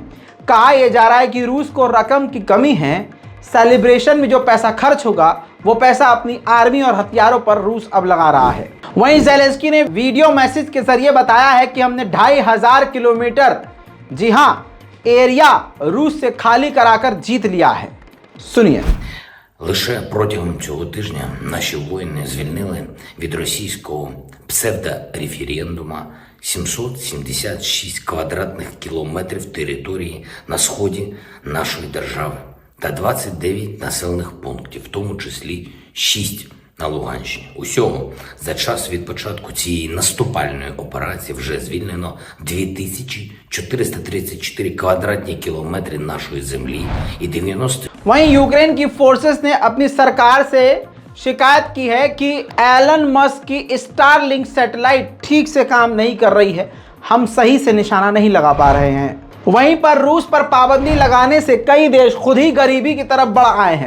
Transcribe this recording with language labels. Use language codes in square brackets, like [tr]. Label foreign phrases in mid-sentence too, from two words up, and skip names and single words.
[hi] कहा यह जा रहा है कि रूस को रकम की कमी है, सेलिब्रेशन में जो पैसा खर्च होगा वो पैसा अपनी आर्मी और हथियारों पर रूस अब लगा रहा है। वहीं ज़ेलेंस्की ने वीडियो मैसेज के जरिए बताया है कि हमने 2500 किलोमीटर, जी हाँ, एरिया रूस से खाली कराकर जीत लिया है। सुनिए। [uk] Лише протягом цього тижня наші воїни звільнили від російського псевдореферендума 776 квадратних кілометрів території на сході нашої держави та 29 населених пунктів, в тому числі 6 на Луганщині. Усього за час від початку цієї наступальної операції вже звільнено 2434 квадратні кілометри нашої землі і 90... [hi] वहीं यूक्रेन की फोर्सेस ने अपनी सरकार से शिकायत की है कि एलन मस्क की स्टारलिंक सैटेलाइट ठीक से काम नहीं कर रही है, हम सही से निशाना नहीं लगा पा रहे हैं। वहीं पर रूस पर पाबंदी लगाने से कई देश खुद ही गरीबी की तरफ बढ़ आए हैं।